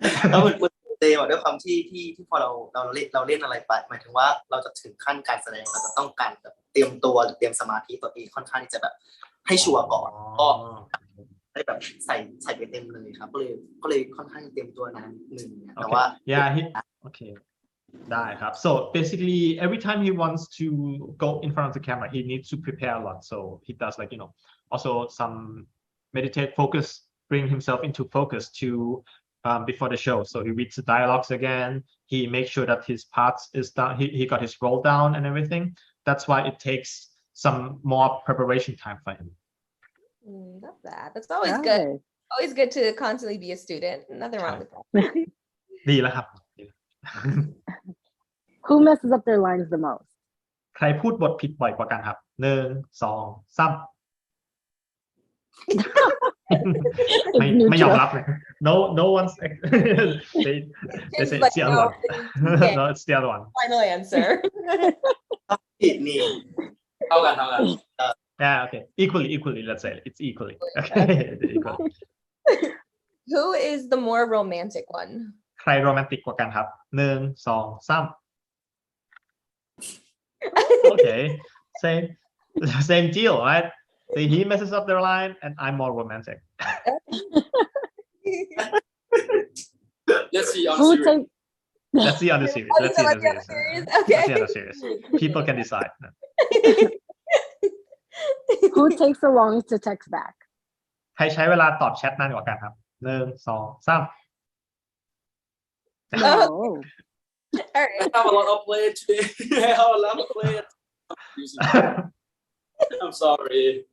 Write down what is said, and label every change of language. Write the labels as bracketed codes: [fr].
[th] แล้วเหมือนเตยด้วยความที่พอเราเล่นอะไรไปหมายถึงว่าเราจะถึงขั้นการแสดงเราจะต้องการแบบเตรียมตัวหรือเตรียมสมาธิตัวเองค่อนข้างที่จะแบบให้ชัวร์ก่อนก็ได้แบบใส่ไปเต็มเลยครับก็เลยค่อนข้างเตรียมตัวนานนิดนึงแต่ว่า [en] okay [th] ได้ครับ [en] so basically every time he wants to go in front of the camera he needs to prepare a lot so he does like also some meditate focus bring himself into focus to before the show so he reads the dialogues again he makes sure that his parts is down he got his roll down and everything that's why it takes some more preparation time for him love that that's always good to constantly be a student nothing wrong with that [th] ดีแล้วครับ [en] Who messes up their lines the most [th] ใครพูดบทผิดบ่อยกว่ากันครับ1 2 3ไม่ยอมรับเลย [en] no one's they say it's the other one [th] no it's the other one [en] final answer [th] ผิดนี่ เท่ากัน [en] yeah okay equally let's say it's equally okay equally who is the more romantic one [th] ใครโรแมนติกกว่ากันครับ1 2 3 [en] okay same deal right so he messes up their line and I'm more romantic let's see on Who series takes let's see on the series let's see on the series okay let's see on the series people can decide Who takes the longest to text back [th] ใครใช้เวลาตอบแชทนานกว่ากันครับ1 2 3 [en] No all right I have a lot of play today I have a lot of play I'm sorry